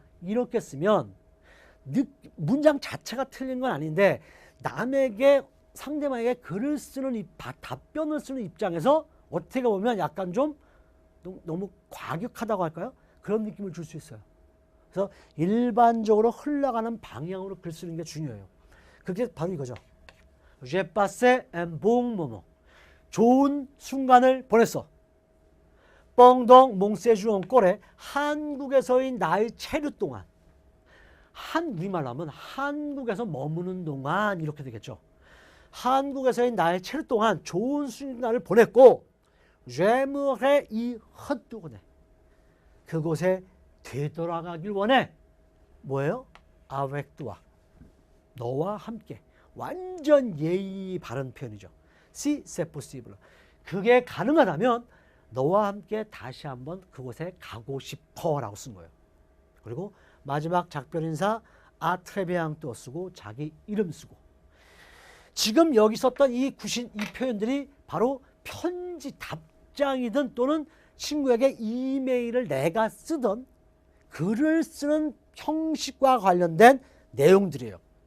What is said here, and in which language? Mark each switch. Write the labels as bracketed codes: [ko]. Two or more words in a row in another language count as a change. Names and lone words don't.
[ko] 이렇게 쓰면 문장 자체가 틀린 건 아닌데 남에게 상대방에게 글을 쓰는 답변을 쓰는 입장에서 어떻게 보면 약간 좀 너무 과격하다고 할까요? 그런 느낌을 줄 수 있어요. 그래서 일반적으로 흘러가는 방향으로 글 쓰는 게 중요해요. 그게 바로 이거죠. [fr] J'ai passé un bon moment. [ko] 좋은 순간을 보냈어. [fr] pendant mon séjour en Corée. [ko] 한국에서의 나의 체류 동안. 우리말로 하면 한국에서 머무는 동안 이렇게 되겠죠. 한국에서의 나의 체류 동안 좋은 순간을 보냈고 [fr] j'aimerais y retourner. [ko] 그곳에 되돌아가길 원해. 뭐예요? [fr] avec toi. [ko] 너와 함께. 완전 예의 바른 표현이죠. [fr] Si c'est possible. [ko] 그게 가능하다면 너와 함께 다시 한번 그곳에 가고 싶어 라고 쓴 거예요. 그리고 마지막 작별 인사 아트레비앙도 쓰고 자기 이름 쓰고. 지금 여기 썼던 이 표현들이 바로 편지 답장이든 또는 친구에게 이메일을 내가 쓰던 글을 쓰는 형식과 관련된 내용들이에요.